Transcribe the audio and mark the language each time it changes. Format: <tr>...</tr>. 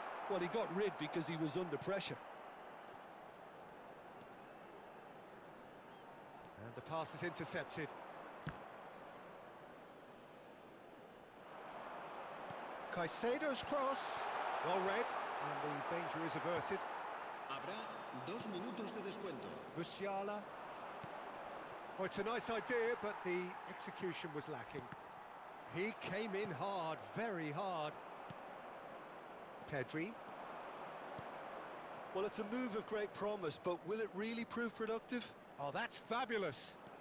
<en>Well, he got rid because he was under pressure. And the pass is intercepted. Caicedo's cross. Well read, and the danger is averted.</en> <es>Habrá 2 minutos de descuento.</es> <en>Musiala. Oh, it's a nice idea, but the execution was lacking. He came in hard, very hard. Pedri. Well, it's a move of great promise, but will it really prove productive? Oh, that's fabulous.</en>